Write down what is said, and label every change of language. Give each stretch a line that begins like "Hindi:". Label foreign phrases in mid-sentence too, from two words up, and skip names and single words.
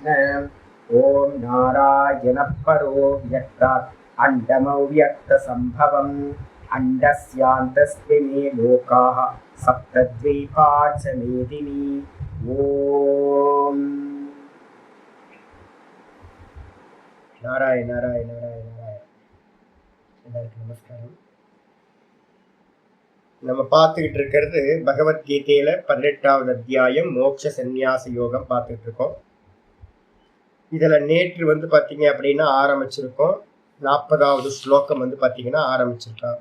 Sanskrit: ॐ नारायणः परो व्यक्तात् अण्डमव्यक्तसम्भवम् अण्डस्यान्तस्मिन् लोकाः सप्तद्वीपा च मेदिनी। ॐ नारायण नारायण नारायण नारायण।
Tamil: எல்லாருக்கும் நமஸ்காரம். நம்ம பார்த்துக்கிட்டு இருக்கிறது பகவத்கீதையில 18வது அத்தியாயம் மோட்ச சந்நியாச யோகம் பார்த்துட்டு இருக்கோம். இதுல நேற்று பார்த்தீங்க அப்படின்னா ஆரம்பிச்சிருக்கோம். 40வது ஸ்லோகம் பார்த்தீங்கன்னா ஆரம்பிச்சிருக்கோம்.